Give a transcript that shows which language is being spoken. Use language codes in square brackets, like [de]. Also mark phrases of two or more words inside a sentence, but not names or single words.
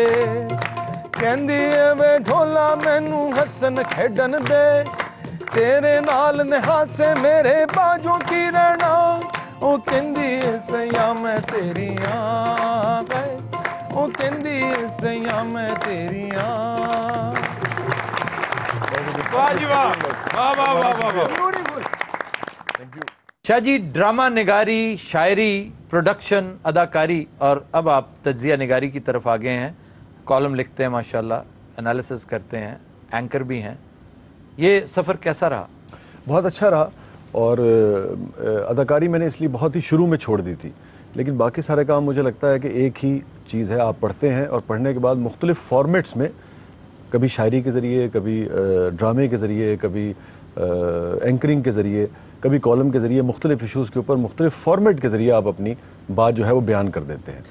[pa] کہندی اے وے ڈھولا مینوں ہسن کھیڈن دے، تیرے نال نہاسے میرے باجوں کی رہنا. او کہندی سیاں میں تیریاں، او کہندی سیاں میں تیریاں. वाह जी वाह, वाह वाह वाह वाह वाह। [en] Thank you [ur] شاہ جی، ڈرامہ نگاری، شاعری، پروڈکشن، اداکاری اور اب آپ تجزیہ نگاری کی طرف آ گئے ہیں. کالم لکھتے ہیں ماشاءاللہ، اینالسس کرتے ہیں، اینکر بھی ہیں. یہ سفر کیسا رہا? بہت اچھا رہا. اور اداکاری میں نے اس لیے بہت ہی شروع میں چھوڑ دی تھی، لیکن باقی سارے کام مجھے لگتا ہے کہ ایک ہی چیز ہے، آپ پڑھتے ہیں اور پڑھنے کے بعد مختلف فارمیٹس میں، کبھی شاعری کے ذریعے، کبھی ڈرامے کے ذریعے، کبھی اینکرنگ کے ذریعے، کبھی کالم کے ذریعے، مختلف ایشوز کے اوپر مختلف فارمیٹ کے ذریعے آپ اپنی بات جو ہے وہ بیان کر دیتے ہیں.